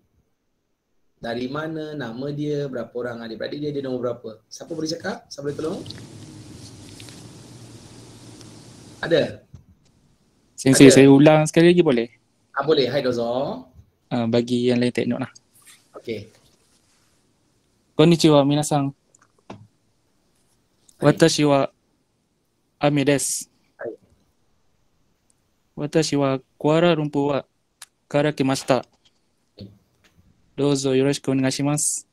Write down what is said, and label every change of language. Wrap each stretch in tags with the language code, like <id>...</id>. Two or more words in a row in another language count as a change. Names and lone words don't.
<ms>Dari mana, nama dia, berapa orang adik-beradik dia nombor berapa? Siapa boleh cakap? Siapa boleh tolong? Ada? Sensei, saya ulang sekali lagi boleh? Boleh,</ms> <ja>はい、どうぞ.</ja> <ms>Bagi yang lain</ms> <en>take note</en> <ms>lah. Okey.</ms> <ja>こんにちは、皆さん。私はAmeです. Watashi wa Kuala Lumpur wa kara kimashita. どうぞよろしくお願いします。</ja>